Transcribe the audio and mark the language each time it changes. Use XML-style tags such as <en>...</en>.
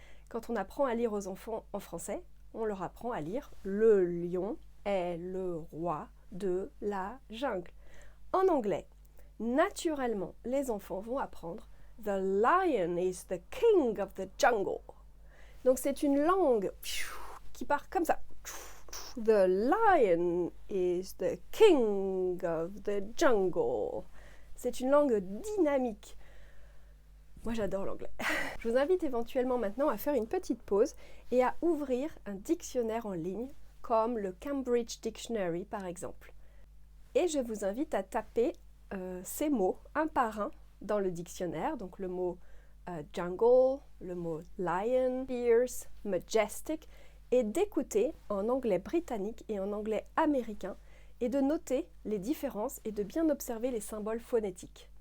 <fr>Quand on apprend à lire aux enfants en français, on leur apprend à lire « Le lion est le roi de la jungle ». En anglais, naturellement, les enfants vont apprendre «</fr> <en>The lion is the king of the jungle ».</en> <fr>Donc c'est une langue qui part comme ça.</fr> <en>The lion is the king of the jungle.</en> <fr>C'est une langue dynamique. Moi j'adore l'anglais. Je vous invite éventuellement maintenant à faire une petite pause et à ouvrir un dictionnaire en ligne comme le Cambridge Dictionary par exemple. Et je vous invite à taper ces mots un par un dans le dictionnaire, donc le mot jungle, le mot lion, fierce, majestic, et d'écouter en anglais britannique et en anglais américain et de noter les différences et de bien observer les symboles phonétiques.</fr>